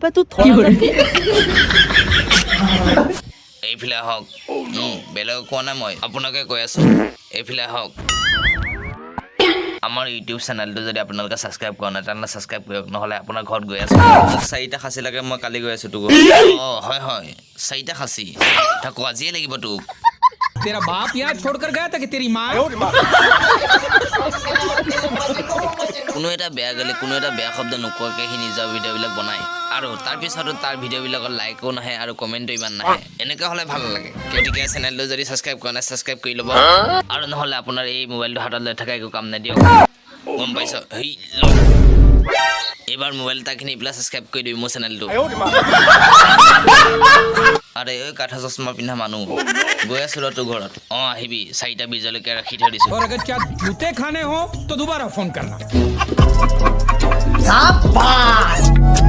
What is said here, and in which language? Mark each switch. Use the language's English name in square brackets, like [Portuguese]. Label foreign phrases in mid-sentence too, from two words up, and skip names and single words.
[Assamese] এইফালে হওক বেলেগ কোৱা নাই মই আপোনাকে কৈ আছো এইফালে হওক আমাৰ [English] YouTube channel [Assamese] যদি আপোনালোকে ছাবস্ক্ৰাইব কৰা নাই তেনেহ'লে ছাবস্ক্ৰাইব কৰক নহ'লে আপোনাৰ ঘৰত গৈ আছো মোক 4টা খাচী লাগে মই কালি গৈ আছো তোক হয় 4টা খাচী তাকো আজিয়ে লাগিব তোক [Hindi] तेरा बाप यहाँ छोड़कर गया था कि तेरी माँ [Assamese] কোনো এটা বেয়া গ'লে কোনো এটা বেয়া শব্দ নোকোৱাকৈ সি নিজৰ ভিডিঅ'বিলাক বনায় আৰু তাৰপিছতো তাৰ ভিডিঅ'বিলাকত লাইকো নাহে আৰু কমেণ্টো ইমান নাহে এনেকুৱা হ'লে ভাল নালাগে গতিকে চেনেলটো যদি ছাবস্ক্ৰাইব কৰা নাই ছাবস্ক্ৰাইব কৰি ল'ব আৰু নহ'লে আপোনাৰ এই মোবাইলটো হাতত লৈ থকা একো কাম নাই দিয়ক গম পাইছ এইবাৰ মোবাইল এটা কিনি পেলাই ছাবস্ক্ৰাইব কৰি দিবি মোৰ চেনেলটো আৰে ঐ কাঠা চশমা পিন্ধা মানুহ গৈ আছো ৰ তোৰ ঘৰত আহিবি 4টা বীজলৈকে ৰাখি থৈ দিছো [Hindi] और अगर क्या जूते खाने हो तो दोबारा फोन करना